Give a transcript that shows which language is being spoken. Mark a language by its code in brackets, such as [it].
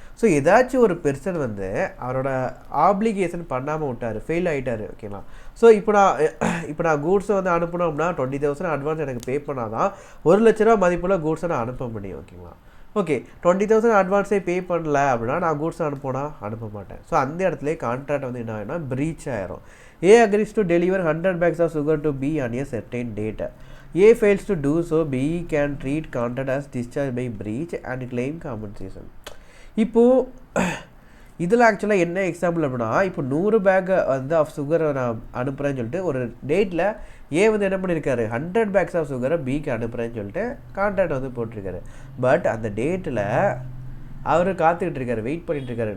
[ta] So ஏதாச்சும் ஒரு person வந்து அவரோட ஆப்ளிகேஷன் பண்ணாமல் விட்டார், ஃபெயில் ஆகிட்டார். ஓகேங்களா? ஸோ இப்போ நான் கூட்ஸை வந்து அனுப்பணும் அப்படின்னா 20,000 அட்வான்ஸ் எனக்கு பே பண்ணால் தான் 1 லட்ச ரூபா மதிப்புள்ள கூட்ஸை நான் அனுப்ப முடியும். ஓகேங்களா? ஓகே. 20,000 அட்வான்ஸே பே பண்ணல அப்படின்னா நான் கூட்ஸ் அனுப்ப மாட்டேன். ஸோ அந்த இடத்துல கான்ட்ராக்ட் வந்து என்ன ஆகிடும், பிரீச் ஆயிரும். [en] A agrees to deliver 100 bags of sugar to B on a certain date. A fails to do so, B can treat contract as discharged by breach and claim compensation. [ta] இப்போது இதில் ஆக்சுவலாக என்ன example அப்படின்னா இப்போ 100 back வந்து of சுகரை நான் அனுப்புகிறேன்னு சொல்லிட்டு ஒரு டேட்டில் ஏ வந்து என்ன பண்ணியிருக்காரு, 100 பேக்ஸ் ஆஃப் சுகரை பிக்கு அனுப்புகிறேன்னு சொல்லிட்டு கான்ட்ராக்ட் வந்து போட்டிருக்காரு. பட் அந்த டேட்டில் அவர் காத்துக்கிட்டு இருக்காரு, வெயிட் பண்ணிட்டு இருக்காரு.